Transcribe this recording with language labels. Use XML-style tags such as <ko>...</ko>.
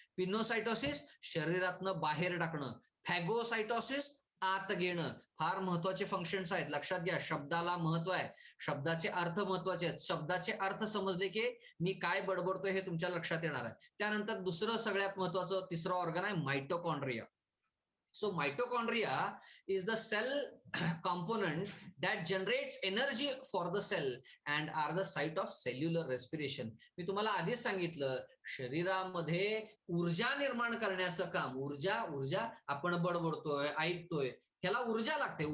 <mr>पिनोसायटोसिस शरीरातनं बाहेर टाकणं, फॅगोसायटोसिस आत घेणं. फार महत्वाचे फंक्शन्स आहेत, लक्षात घ्या. शब्दाला महत्व आहे, शब्दाचे अर्थ महत्वाचे आहेत. शब्दाचे अर्थ समजले की मी काय बडबडतोय हे तुमच्या लक्षात येणार आहे. त्यानंतर दुसरं सगळ्यात महत्वाचं तिसरं ऑर्गन आहे mitochondria.</mr> <en>So mitochondria is the cell component that generates energy for the cell and are the site of cellular respiration.</en> <mr>मी तुम्हाला आधीच सांगितलं, शरीरामध्ये ऊर्जा निर्माण करण्याचं काम, ऊर्जा आपण बडबडतोय, ऐकतोय, ह्याला ऊर्जा लागते.</mr>